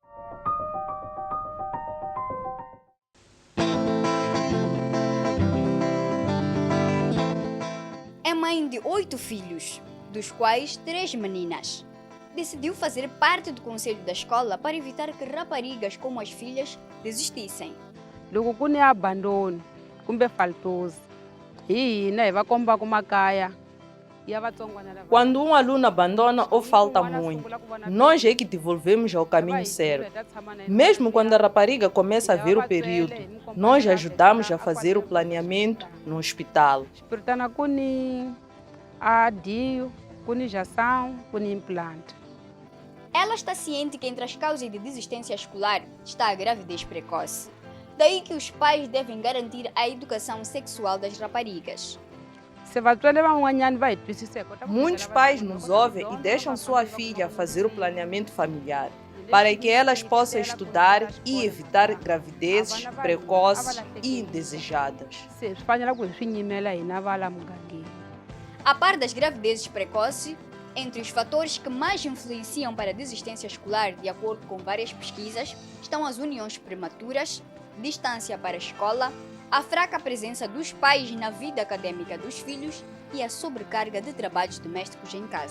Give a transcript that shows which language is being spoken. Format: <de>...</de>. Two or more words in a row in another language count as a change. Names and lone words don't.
<pt>É mãe de 8 filhos, dos quais 3 meninas. Decidiu fazer parte do conselho da escola para evitar que raparigas como as filhas desistissem.</pt> <ts>Loko ku ni abandono kumbe faltoso hi hina hi va komba ku makaya ya vatsongwana lava.</ts> <pt>Quando um aluno abandona ou falta muito, nós é que devolvemos ao caminho certo. Mesmo quando a rapariga começa a ver o período, nós ajudamos a fazer o planeamento no hospital.</pt> <ts>Espiritana ku ni adio, ku ni injeção, ku ni implante.</ts> <pt>Ela está ciente que entre as causas de desistência escolar está a gravidez precoce. Daí que os pais devem garantir a educação sexual das raparigas.</pt> <ts>Se vatswari van'wanyani va hi twisiseke.</ts> <pt>Muitos pais nos ouvem e deixam sua filha fazer o planeamento familiar, para que elas possam estudar e evitar gravidezes precoces e indesejadas.</pt> <ts>Se swi fanele ku hi swi nyimela hina va la mugangeni.</ts> <pt>A par das gravidezes precoces, entre os fatores que mais influenciam para a desistência escolar, de acordo com várias pesquisas, estão as uniões prematuras, distância para a escola, a fraca presença dos pais na vida acadêmica dos filhos e a sobrecarga de trabalhos domésticos em casa.</pt>